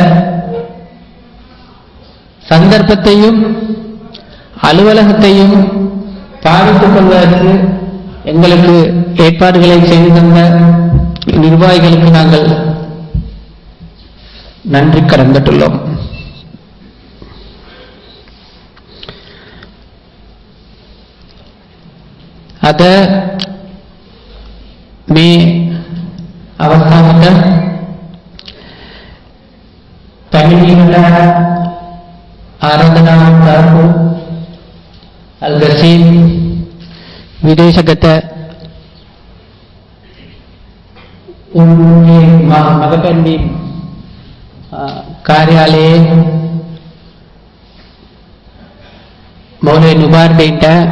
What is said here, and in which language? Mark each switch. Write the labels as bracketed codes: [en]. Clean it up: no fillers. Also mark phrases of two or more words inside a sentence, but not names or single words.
[ta] சந்தர்ப்பத்தையும் அலுவலகத்தையும் பாவித்துக் கொள்வதற்கு எங்களுக்கு ஏற்பாடுகளை செய்து தந்த நிர்வாகிகளுக்கு நாங்கள் நன்றி கடந்துள்ளோம். [si] අද මේ අවස්ථාවට පැමිණීමට ආරාධනාවක් කරපු අල් ගසීම් විදේශගත උන්ගේ මගපැන්වීම් කාර්යාලයේ මෞලවී නුබාර්ඩේට